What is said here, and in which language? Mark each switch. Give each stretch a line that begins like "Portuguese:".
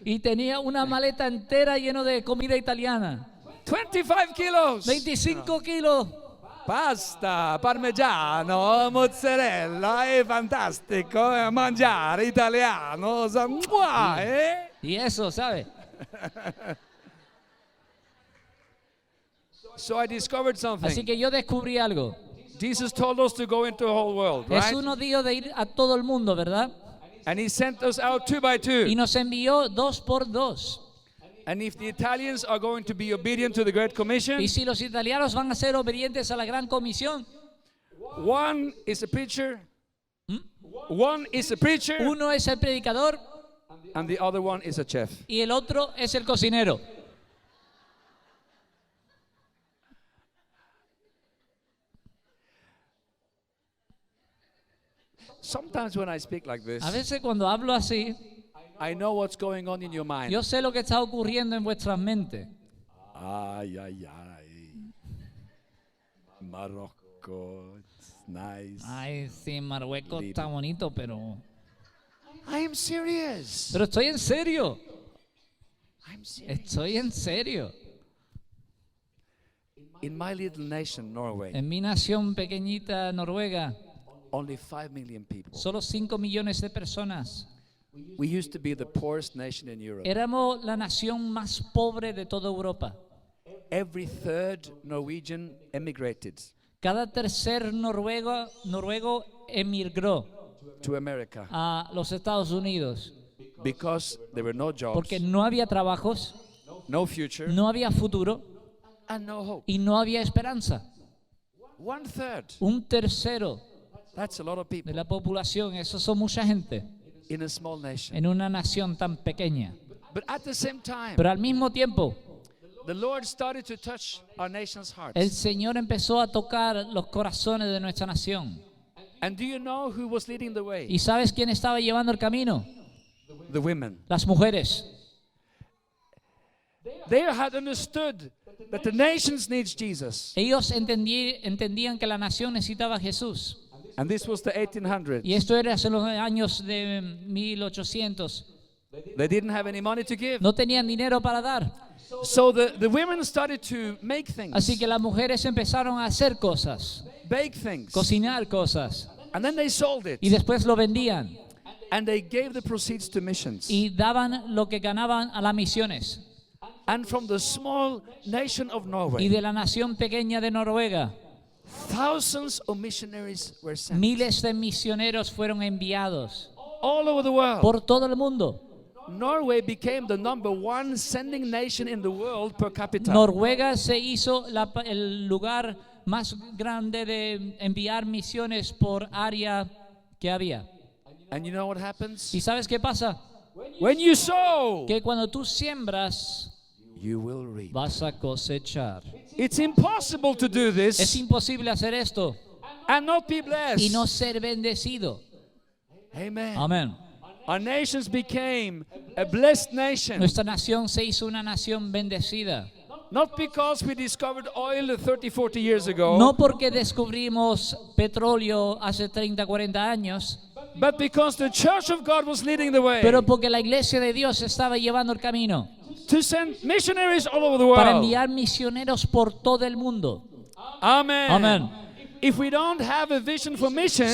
Spanish: y tenía una maleta entera llena de comida italiana.
English: 25 kilos.
Spanish: 25 kilos.
Italian: Pasta, parmigiano, mozzarella, è fantastico, mangiare italiano, mua, eh?
Spanish: Y eso, ¿sabes?
English: So I discovered
Spanish: Así
English: something.
Spanish: que yo descubrí algo.
English: Jesus told us to go into the whole world, right?
Spanish: Jesús nos dijo de ir a todo el mundo, ¿verdad?
English: And he sent us out 2 by 2.
Spanish: Y nos envió 2 por 2.
English: And if the Italians are going to be obedient to the Great Commission,
Spanish: Y si los italianos van a ser obedientes a la gran comisión,
English: one is a preacher, one is a preacher,
Spanish: uno es el predicador
English: and the other one is a chef.
Spanish: y el otro es el cocinero.
English: Sometimes when I speak like this,
Spanish: A veces cuando hablo así,
English: I know what's going on in your mind.
Spanish: yo sé lo que está ocurriendo en vuestras mentes.
English: Ay, ay, ay. Morocco, it's nice.
Spanish: Ay, sí, Marruecos está bonito, pero
English: I am serious.
Spanish: estoy en serio.
English: I'm serious.
Spanish: Estoy en serio.
English: In my little nation, Norway,
Spanish: En mi nación pequeñita, Noruega,
English: only 5 million people.
Spanish: solo 5 millones de personas.
English: We used to be the poorest nation in Europe.
Spanish: Éramos la nación más pobre de toda Europa.
English: Every third Norwegian emigrated
Spanish: Cada tercer noruego emigró
English: to America
Spanish: a los Estados Unidos
English: because there were no jobs,
Spanish: porque no había trabajos,
English: no future,
Spanish: no había futuro
English: and no hope.
Spanish: y no había esperanza.
English: One third.
Spanish: Un tercero
English: That's a lot of
Spanish: de
English: people
Spanish: la población, eso son mucha gente
English: in a small nation.
Spanish: en una nación tan pequeña.
English: But at the same time,
Spanish: Pero al mismo tiempo,
English: the Lord started to touch our nation's hearts.
Spanish: el Señor empezó a tocar los corazones de nuestra nación.
English: And do you know who was leading the way?
Spanish: ¿Y sabes quién estaba llevando el camino?
English: The women.
Spanish: Las mujeres.
English: They had understood that the nations needs Jesus.
Spanish: Ellos entendían que la nación necesitaba a Jesús.
English: And this was the 1800s.
Spanish: Y esto era hace los años de 1800.
English: They didn't have any money to give.
Spanish: No tenían dinero para dar.
English: So the women started to make things,
Spanish: Así que las mujeres empezaron a hacer cosas,
English: bake things,
Spanish: cocinar cosas.
English: and then they sold it.
Spanish: Y después lo vendían.
English: And they gave the proceeds to missions.
Spanish: Y daban lo que ganaban a las misiones.
English: And from the small nation of
Spanish: Y
English: Norway,
Spanish: de la nación pequeña de Noruega,
English: thousands of missionaries were sent
Spanish: miles de misioneros fueron enviados
English: all over the world.
Spanish: por todo el mundo.
English: Norway became the #1 sending nation in the world per capita.
Spanish: Noruega se hizo el lugar más grande de enviar misiones por área que había.
English: And you know what happens?
Spanish: ¿Y sabes qué pasa?
English: When you sow,
Spanish: Que cuando tú siembras,
English: you will reap.
Spanish: vas a cosechar.
English: It's impossible to do
Spanish: Es
English: this
Spanish: imposible hacer esto
English: and not be
Spanish: y
English: blessed.
Spanish: no ser bendecido.
English: Amen.
Spanish: Amén.
English: Our nations became a blessed nation.
Spanish: Nuestra nación se hizo una nación bendecida.
English: Not because we discovered oil 30, 40 years ago,
Spanish: No porque descubrimos petróleo hace 30, 40 años,
English: but because the church of God was leading the way
Spanish: pero porque la iglesia de Dios estaba llevando el camino
English: to send missionaries all over the
Spanish: para
English: world.
Spanish: enviar misioneros por todo el mundo.
English: Amen.
Spanish: Amén.
English: If we don't have a vision for missions,